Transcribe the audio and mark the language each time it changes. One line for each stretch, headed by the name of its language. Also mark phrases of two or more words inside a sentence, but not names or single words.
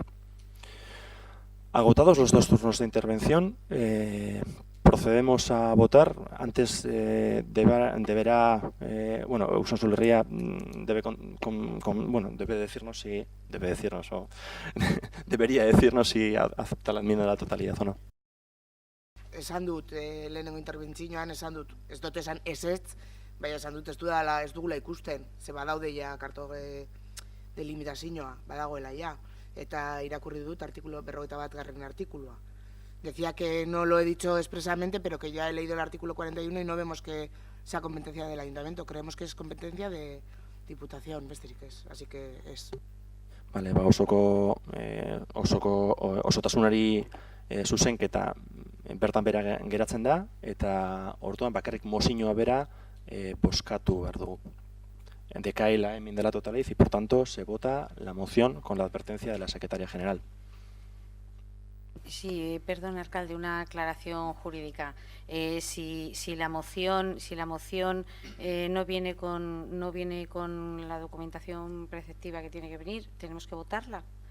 Spanish: Agotados los dos turnos de intervención, procedemos a votar. Antes deberá, Usan Solerria debería decirnos si acepta la enmienda de la totalidad o no.
Basque: Esan dut, lehenengo interbentzioan, esan dut, ez dut esan ezetz, baina esan dut ez dugula ikusten, ze badaude ja kartoge delimitazioa, badagoela ja, eta irakurri dut artikulu 41. artikulua.
Spanish: Decía que no lo he dicho expresamente, pero que ya he leído el artículo 41 y no vemos que sea competencia del ayuntamiento, creemos que es competencia de Diputación,
Basque: besterik ez,
Spanish: así que es. Vale,
Basque: osotasunari zuzenketa bertan bera geratzen da, eta orduan bakarrik mozioa bera bozkatu behar dugu.
Spanish: Decae la enmienda de la totalidad y por tanto se vota la moción con la advertencia de la Secretaria General. Sí, perdón, alcalde, una aclaración jurídica. Si la moción no viene con la documentación preceptiva que tiene que venir, ¿tenemos que votarla?